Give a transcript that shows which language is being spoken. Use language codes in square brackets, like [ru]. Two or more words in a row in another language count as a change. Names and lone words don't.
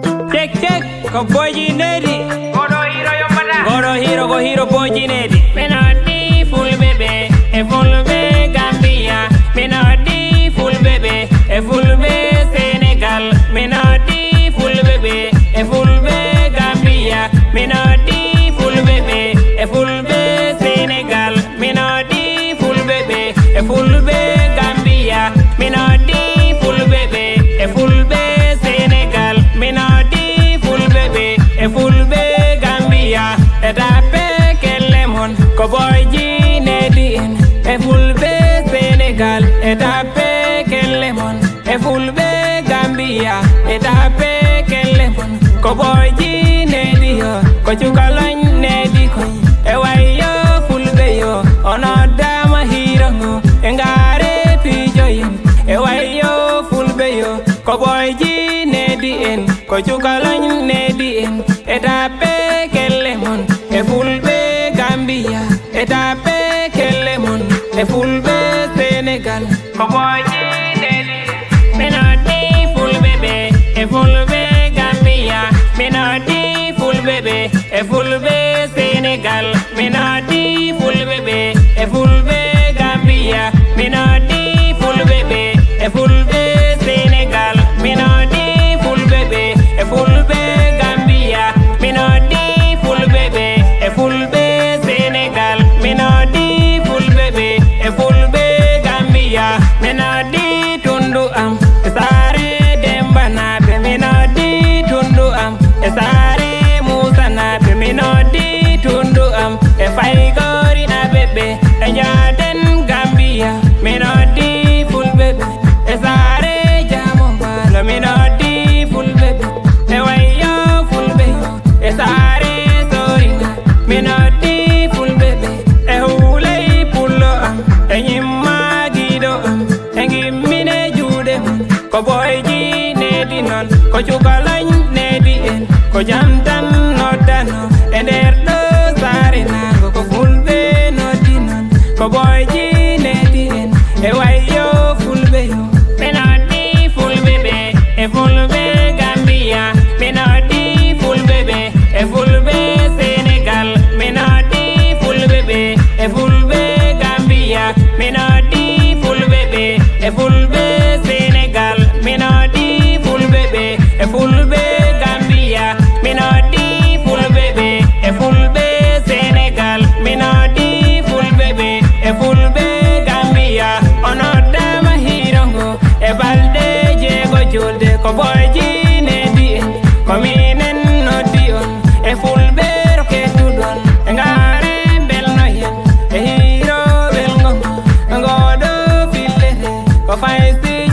[en] Check check, [ff] ko boji nedi. Go hero boji nedi. Menadi full baby, e full be Gambia. Menadi full baby, e full be Senegal. Menadi full baby, e full be Gambia. Menadi full baby, e full be Senegal. Menadi full baby, e full be Gambia. Menadi full baby, e full be Senegal. Menadi full baby, e full be Gambia. Etape kelemon ko boyji nedin e full be Senegal. Etape kelemon e full be Gambia. Etape kelemon ko boyji nedio ko chukalany nedi ko e wayo full be yo onoda mahirango engare pijoyin e wayo full be yo ko boyji nedi en ko chukalany nedi en etape kelemon e full be Gambia. Etape kelemon e full be Senegal ko boyji nedi menadi full baby e full be Gambia. Menadi full baby e full be Senegal. Menadi full baby e full be Gambia. Menadi full baby e full be Senegal. Menadi full baby e full be Gambia. Menadi full baby e full be Senegal. Menadi full baby e full be Gambia. Menadi tundu am sare demba na be. Menadi tundu am sare musa na be. Menadi tundu am e fay gori na bebe e nyaden Gambia. Menadi full baby e sare jamo bala. Menadi full baby e wayo full baby e sare sorina. Menadi full baby e hulay pullo am e nyimma gido am e ngimmine jude ko boyji nedi non ko chukalany nedi en ko jamtan nodano e nder do sare nago ko fulbe nodi non ko boyji nedi en e wayo fulbe yo. Menadi full baby e full be Gambia. Menadi full baby e full be Senegal. Menadi full baby e full be Gambia. Menadi full baby e full be Senegal. Menadi full baby e full be Gambia. Menadi full baby e full be Senegal. Menadi full baby e full be Gambia. Onoda mahirango e balde jego julde ko boyji nedi en ko minen noddi on e full be roketudon e ngare belno yen e hiro belngo ngodo fillete ko faysi